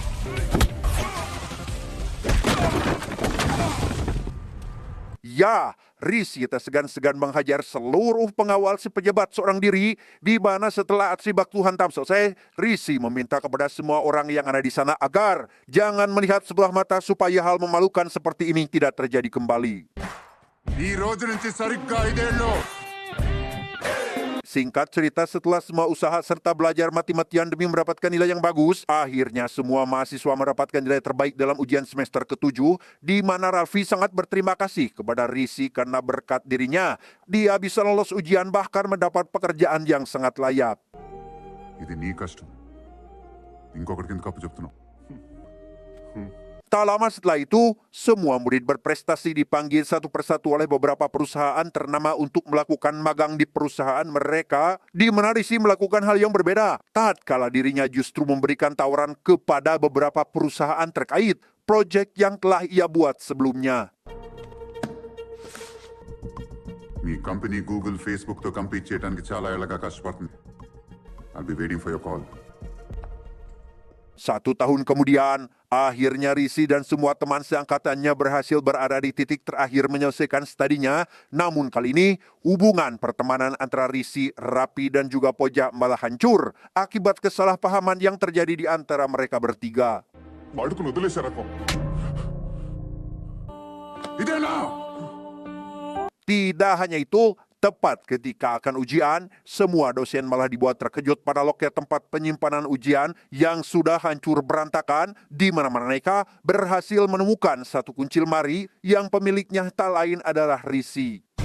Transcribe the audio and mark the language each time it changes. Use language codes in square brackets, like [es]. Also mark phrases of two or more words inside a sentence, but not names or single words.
[id] ya, Risi tak segan-segan menghajar seluruh pengawal si pejabat seorang diri, di mana setelah aksi baktu hantam selesai, Risi meminta kepada semua orang yang ada di sana agar jangan melihat sebelah mata supaya hal memalukan seperti ini tidak terjadi kembali. [te] ఈ రోజు నుంచి సరిగ్గా 5 ఏళ్ళు [id] Singkat cerita, setelah semua usaha serta belajar mati-matian demi mendapatkan nilai yang bagus, akhirnya semua mahasiswa mendapatkan nilai terbaik dalam ujian semester ke-7, di mana Raffi sangat berterima kasih kepada Risi karena berkat dirinya, dia bisa lolos ujian bahkan mendapat pekerjaan yang sangat layak. [te] ఇది నీ కష్టం ఇంకొకటికి ఎందుకు అప్పు చెప్తున్నావు [id] Tak lama setelah itu, semua murid berprestasi dipanggil satu persatu oleh beberapa perusahaan ternama untuk melakukan magang di perusahaan mereka, di mana Risi melakukan hal yang berbeda. Tatkala dirinya justru memberikan tawaran kepada beberapa perusahaan terkait proyek yang telah ia buat sebelumnya. [te] మీ కంపెనీ గూగుల్ ఫేస్బుక్ తో కంపీట్ చేయడానికి చాలా ఏళ్ళగా కష్టపడుతుంది [en] I'll be waiting for your call [id] 1 tahun kemudian, akhirnya Risi dan semua teman seangkatannya berhasil berada di titik terakhir menyelesaikan studinya. Namun kali ini, hubungan pertemanan antara Risi, Raffi, dan juga Poja malah hancur akibat kesalahpahaman yang terjadi di antara mereka bertiga. [te] వాడుకుని వదిలేశారు రకం. ఇదేనా [id] Tidak hanya itu, tepat ketika akan ujian, semua dosen malah dibuat terkejut pada loket tempat penyimpanan ujian yang sudah hancur berantakan, di mana mereka berhasil menemukan satu kunci lemari yang pemiliknya tak lain adalah Risi.